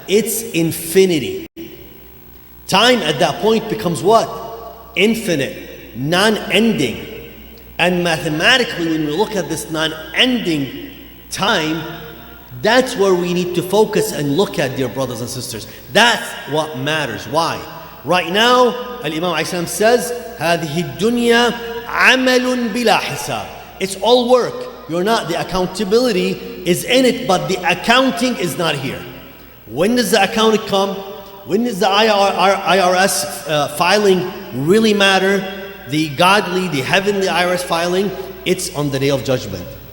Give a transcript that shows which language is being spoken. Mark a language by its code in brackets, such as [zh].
[en] It's infinity. Time at that point becomes what? Infinite, non-ending. And mathematically, when we look at this non-ending time, that's where we need to focus and look at, dear brothers and sisters. That's what matters. Why? Right now, Al-Imam ﷺ says, [ar] هذه الدنيا عمل بلا حساب. [en] It's all work. You're not, the accountability is in it, but the accounting is not here. When does the accounting come? When does the IRS filing really matter? The godly, the heavenly IRS filing, it's on the day of judgment.